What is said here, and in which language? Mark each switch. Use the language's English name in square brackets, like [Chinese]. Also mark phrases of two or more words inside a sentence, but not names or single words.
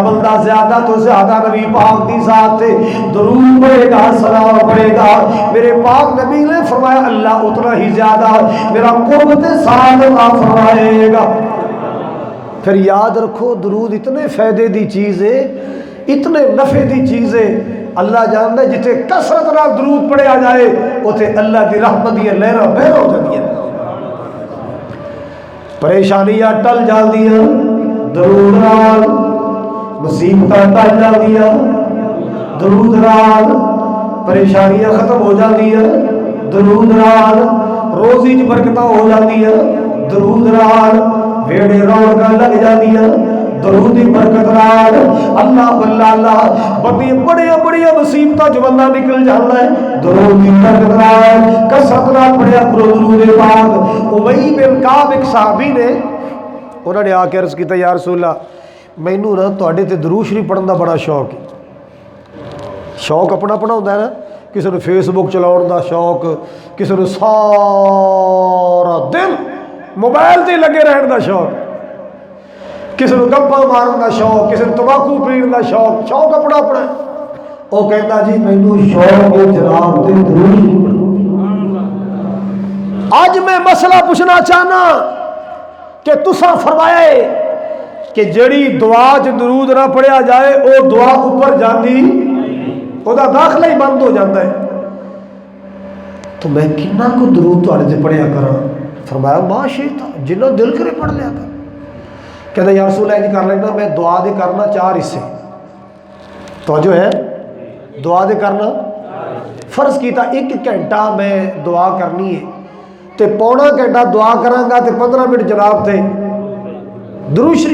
[Punjabi] بندہ زیادہ تو زیادہ نبی پاک دی ذات تے درود پڑھے گا سلام پڑھے گا میرے پاک نبی نے فرمایا اللہ اتنا ہی زیادہ میرا قرب تے ساتھ عطا فرمائے گا پھر یاد رکھو درود اتنے فائدے دی چیز ہے اتنے نفع دی چیز ہے اللہ جانتا ہے جتے کثرت نال درود پڑھیا جائے اوتے اللہ دی رحمت دی لہراں بہر ہو جاندیاں پریشانیاں ٹل جاندیاں درود نال مصیبتاں ٹل جاندیاں درود نال پریشانیاں ختم ہو جاندیاں درود نال روزی وچ برکتاں ہو جاندیاں درود نال ویڑے رونقاں لگ جاندیاں درود دی برکت نال اللہ اللہ بڑی بڑی مصیبتاں جو بندہ نکل جاندا ہے درود دی برکت نال کثرت نال پڑھیا کرو درود پاک ابی بن کعب ایک صحابی نے انہوں نے آ کے عرض کیتا [Arabic] یا رسول اللہ [Punjabi] مینوں نا تواڈے تے درود شریف پڑھن دا بڑا شوق ہے شوق اپنا اپنا ہوندا ہے نا کسی نے فیس بک چلاؤن دا شوق کسی نے سارا دن موبائل تے لگے رہن دا شوق کسی نے گپاں مارن دا شوق کسی نے تمباکو پین دا شوق شوق اپنا اپنا وہ کہتا جی مینوں شوق ہے جناب تے درود پڑھو اج میں مسئلہ پوچھنا چاہنا کہ تساں فرمایا ہے کہ جڑی دعا چ درود نہ پڑھیا جائے او دعا اوپر جاندی او دا داخلہ ہی بند ہو جاتا ہے تو میں کنا کو درود تواڈے تے پڑھیا کراں فرمایا ماشاءاللہ جنوں دل کرے پڑھ لیا کر کہتا [Arabic] یا رسول اللہ [Punjabi] کر لینا میں دعا دے کرنا 4 حصے توجہ ہے دعا دے کرنا فرض کیتا 1 گھنٹہ میں دعا کرنی ہے تے پونا گھنٹہ دعا کراں گا تے 15 منٹ جناب تے درود